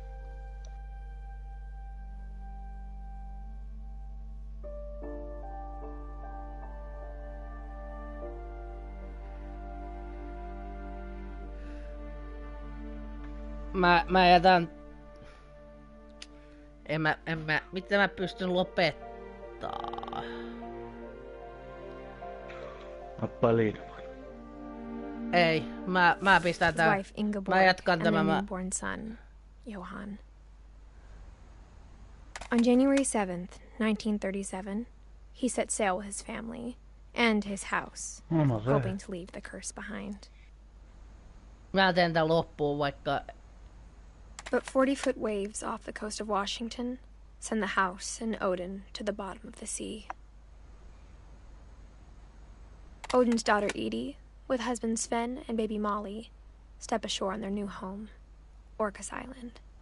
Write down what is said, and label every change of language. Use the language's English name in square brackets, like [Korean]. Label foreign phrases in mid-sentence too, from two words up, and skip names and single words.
[Finnish] Mä jätän... Miten mä pystyn lopettaa? Ei, mä pistän tää. [English] Wife Ingeborg [Finnish] Mä jatkan [English] and [Finnish] tämän. [English] their newborn son, Johan. On January 7th, 1937, he set sail with his family and his house, hoping to leave the curse behind. [Finnish] Mä teen tän loppuun vaikka... [English] But 40-foot waves off the coast of Washington send the house and Odin to the bottom of the sea. Odin's daughter Edie, with husband Sven and baby Molly, step ashore on their new home, Orcas Island.